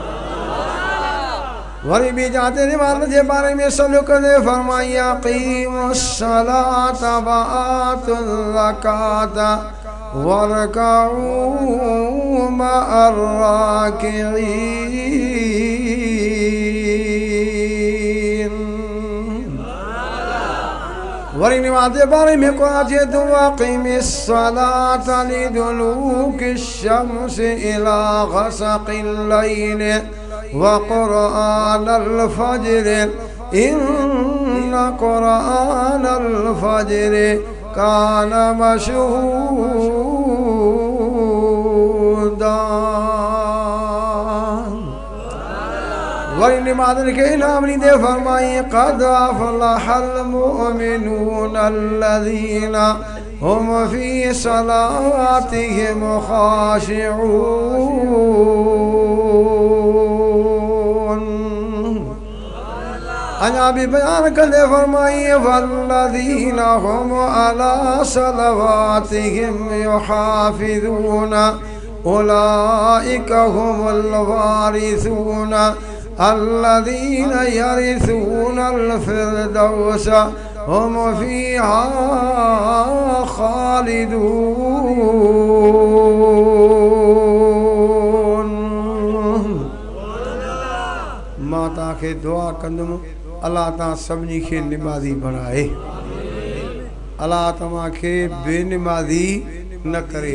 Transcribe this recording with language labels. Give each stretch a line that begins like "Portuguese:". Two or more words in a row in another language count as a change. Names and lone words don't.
Sindhi: वरी भी जाते निमाज़ जे बारे में सलू कंदे फरमाई
Arabic: أقيموا الصلاة وآتوا الزكاة واركعوا مع الراكعين.
Sindhi: वरी निमाज़ जे बारे में क़ुरान जे तो
Arabic: أقم الصلاة لدلوك الشمس إلى غسق الليل وقرآن الفجر إن قرآن الفجر كان مشهودا.
Sindhi: वरी निमाज़न के इनाम ॾींदे फरमाई
Arabic: قد أفلح المؤمنون الذين هم في صلاتهم خاشعون.
Sindhi: अञा भी बयान कंदे फरमाई
Arabic: والذين هم على صلواتهم يحافظون أولئك هم الوارثون الذين يرثون الفردوس هم فيها خالدون.
Sindhi: मां तव्हांखे दुआ कंदुमि अल्लाह तव्हां सभिनी खे निमाज़ी बणाए, अल्लाह तव्हांखे बेनिमाज़ी न करे।